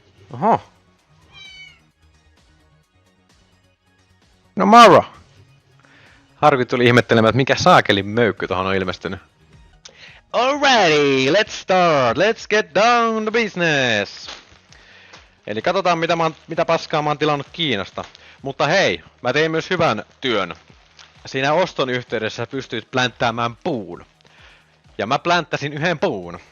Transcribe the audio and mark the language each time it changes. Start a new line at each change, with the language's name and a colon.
Finnish: Oho. No Mara! Harvi tuli ihmettelemään, että mikä saakelin möykky tohon on ilmestynyt.
English: Alrighty, let's start! Let's get down to business!
Finnish: Eli katsotaan mitä paskaa mä oon tilannut Kiinasta. Mutta hei, mä tein myös hyvän työn. Siinä oston yhteydessä pystyit plänttäämään puun. Ja mä plänttäsin yhden puun.